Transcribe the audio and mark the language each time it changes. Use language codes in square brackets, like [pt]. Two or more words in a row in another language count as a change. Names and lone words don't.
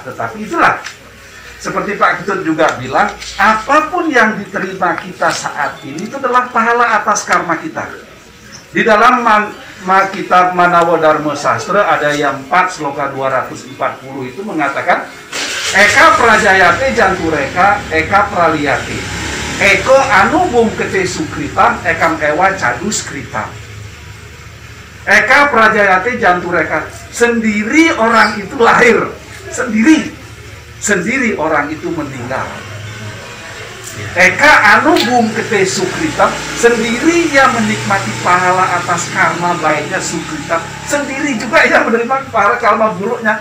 [id] Tetapi itulah seperti Pak Ketut juga bilang, apapun yang diterima kita saat ini itu adalah pahala atas karma kita. Di dalam kitab Manawa Dharma Sastra ada yang 4 sloka 240 itu mengatakan [sa] Eka prajayate jantureka eka praliyate eko anubum kete sukritam ekam ewa cadus kritam. Eka prajayate jantureka, [id] sendiri orang itu lahir, sendiri orang itu meninggal. [sa] Eka anubum kete sukritam, [id] sendiri yang menikmati pahala atas karma baiknya sukritam, sendiri juga yang menerima pahala karma buruknya.